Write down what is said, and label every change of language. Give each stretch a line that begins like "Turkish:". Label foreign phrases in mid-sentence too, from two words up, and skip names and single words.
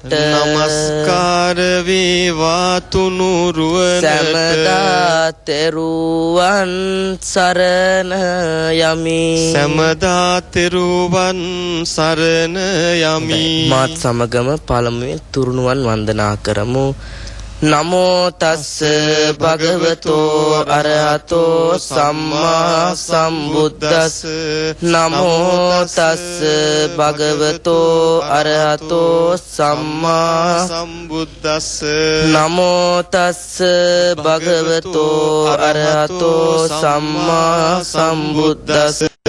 Sinhala: නමස්කාර වේවා තුනුරුවනට, සෑමදා තෙරුවන් සරණ යමි, සෑමදා තෙරුවන් සරණ යමි. මාත් සමගම පළමුවෙන් තුරුණුවන් වන්දනා කරමු.
Pali: නමෝ තස්ස භගවතෝ අරහතෝ සම්මා සම්බුද්දස්ස, නමෝ තස්ස භගවතෝ අරහතෝ සම්මා සම්බුද්දස්ස, නමෝ තස්ස භගවතෝ අරහතෝ සම්මා සම්බුද්දස්ස.